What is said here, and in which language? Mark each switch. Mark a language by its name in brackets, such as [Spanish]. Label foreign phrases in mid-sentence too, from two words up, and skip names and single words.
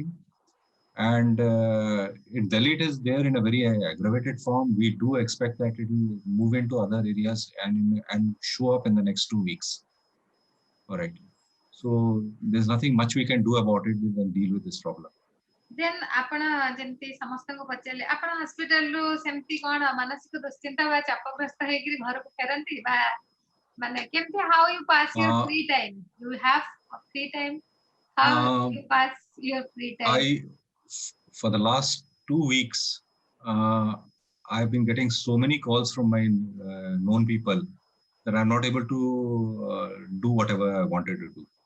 [English] And in Delhi, it is there in a very aggravated form. We do expect that it will move into other areas and show up in the next 2 weeks. All right. So there's nothing much we can do about it. We can deal with this problem. [Odia] Then ଆପଣ ଯେମିତି ସମସ୍ତଙ୍କୁ ପଚାରିଲେ, ଆପଣ ହସ୍ପିଟାଲରୁ ସେମିତି କଣ ମାନସିକ ଦୁଶ୍ଚିନ୍ତା ବା ଚାପଗ୍ରସ୍ତ ହେଇକିରି ଘରକୁ ଫେରନ୍ତି ବା ମାନେ କେମିତି [English] how you pass your free time? [Odia] You have a free time? How you pass your free time? [English] For the last 2 weeks, I've been getting so many calls from my known people that I'm not able to do whatever I wanted to do.